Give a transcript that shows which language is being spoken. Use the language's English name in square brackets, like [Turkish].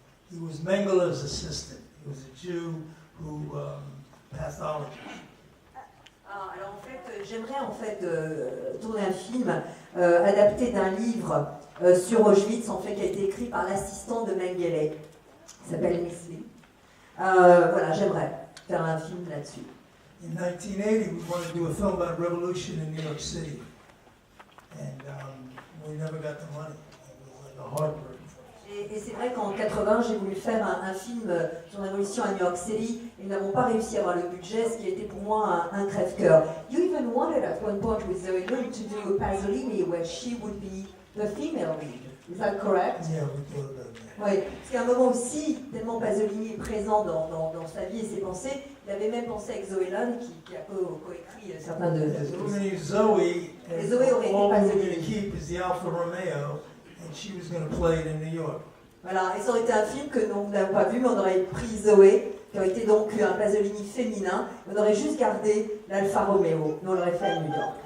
[English] He was Mengeler's assistant. He was a Jew who pathologist. [French] Alors en fait, j'aimerais tourner un film adapté d'un livre sur Auschwitz, en fait, qui a été écrit par l'assistant de Mengele. Il s'appelle Misli. Voilà, j'aimerais faire un film là-dessus. [English] In 1980, we wanted to do a film about revolution in New York City, and we never got the money. It was like a heartbreak. [French] Et c'est vrai qu'en 80, j'ai voulu faire un film sur la révolution à New York City et nous n'avons pas réussi à avoir le budget, ce qui a été pour moi un crève-cœur. [English] You even wanted at one point with Zoe Lund to do Pasolini where she would be the female lead. Is that correct? Yeah, we thought about that. [French] Oui, parce qu'à un moment aussi, tellement Pasolini est présent dans sa vie et ses pensées, il avait même pensé avec Zoe Lund qui a coécrit certains de Zoe, et Zoé aurait été [English] all we were going to [French] Pasolini. [English] keep is the Alfa Romeo, and she was going to play it in New York. [French] Voilà, et ça aurait été un film que nous n'avons pas vu, mais on aurait pris Zoé, qui aurait été donc un Pasolini féminin, on aurait juste gardé l'Alfa Romeo, mais on l'aurait fait à New York.